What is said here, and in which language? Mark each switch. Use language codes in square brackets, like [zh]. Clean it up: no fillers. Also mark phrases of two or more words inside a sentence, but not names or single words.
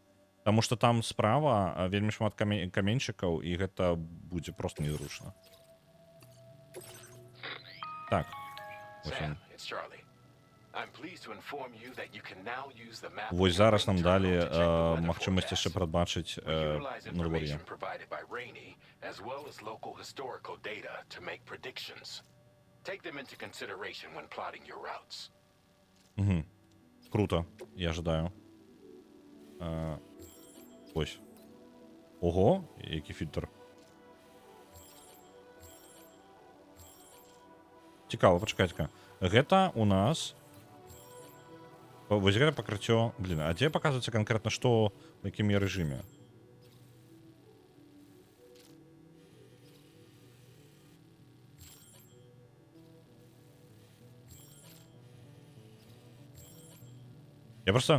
[be] Таму што там справа вельмі шмат каменьчыкаў, і гэта будзе проста незручна. Так. Вось зараз нам далі магчымасць яшчэ прадбачыць надвор'е. [ru] Круто, я ожидаю. [uk] Ось. Ого, який фільтр. Цікаво, [be] пачакайце-ка. Гэта у нас... Вось гэта пакрыццё... Блин, а дзе паказваецца канкрэтна, што в якім я рэжыме? [ru] Я просто...